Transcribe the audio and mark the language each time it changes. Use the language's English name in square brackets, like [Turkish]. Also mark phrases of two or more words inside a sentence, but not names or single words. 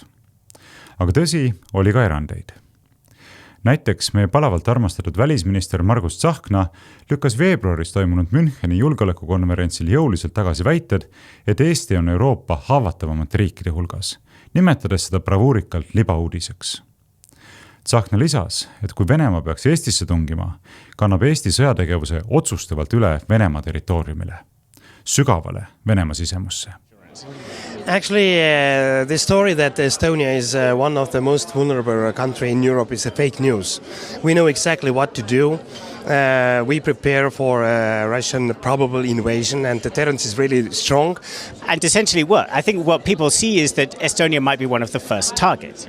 [Estonian] Aga tõsi, oli ka erandeid. Näiteks meie palavalt armastatud välisminister Margus Tsahkna lükkas veebruaris toimunud Müncheni julgeolekukonverentsil jõuliselt tagasi väited, et Eesti on Euroopa haavatavamate riikide hulgas, nimetades seda bravuurikalt libauudiseks. Tsahkna lisas, et kui Venemaa peaks Eestisse tungima, kannab Eesti sõjategevuse otsustavalt üle Venemaa territooriumile, sügavale Venemaa sisemusse. [English] Actually, the story that Estonia is one of the most vulnerable country in Europe is a fake news. We know exactly what to do. We prepare for a Russian probable invasion, and the deterrence is really strong. And essentially I think what people see is that Estonia might be one of the first targets.